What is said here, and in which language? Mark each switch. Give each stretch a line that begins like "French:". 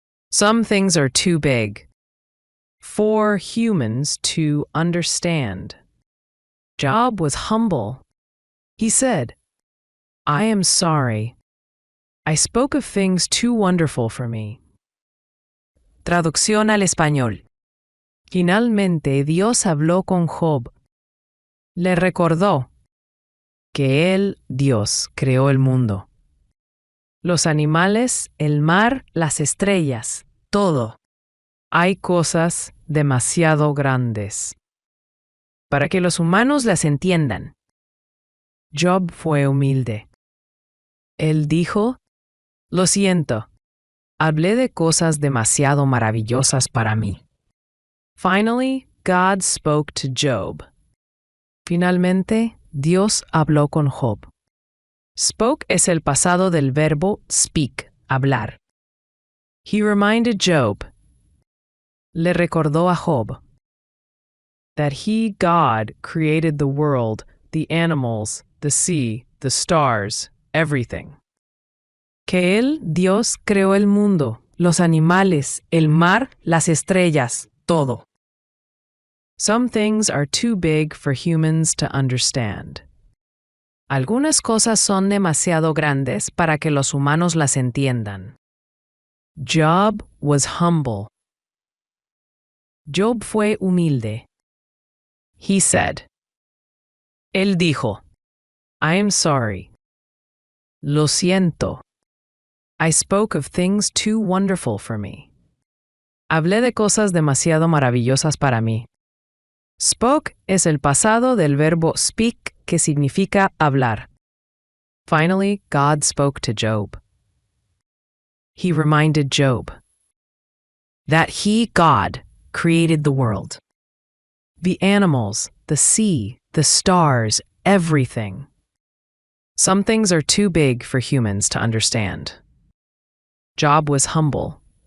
English: Some things are too big for humans to understand. Job was humble. He said, I am sorry. I spoke of things too wonderful for me.
Spanish: Traducción al español. Finalmente Dios habló con Job. Le recordó que él, Dios, creó el mundo. Los animales, el mar, las estrellas, todo. Hay cosas demasiado grandes para que los humanos las entiendan. Job fue humilde. Él dijo, lo siento, hablé de cosas demasiado maravillosas para mí.
English: Finally, God spoke to Job.
Spanish: Finalmente, Dios habló con Job. Spoke es el pasado del verbo speak, hablar.
English: He reminded Job.
Spanish: Le recordó a Job
English: that he, God, created the world, the animals, the sea, the stars, everything.
Spanish: Que él, Dios, creó el mundo, los animales, el mar, las estrellas, todo.
English: Some things are too big for humans to understand.
Spanish: Algunas cosas son demasiado grandes para que los humanos las entiendan.
English: Job was humble.
Spanish: Job fue humilde.
English: He said.
Spanish: Él dijo,
English: I am sorry.
Spanish: Lo siento.
English: I spoke of things too wonderful for me.
Spanish: Hablé de cosas demasiado maravillosas para mí. Spoke es el pasado del verbo speak, que significa hablar.
English: Finally, God spoke to Job. He reminded Job. that he, God, created the world. The animals, the sea, the stars, everything. Some things are too big for humans to understand. Job was humble.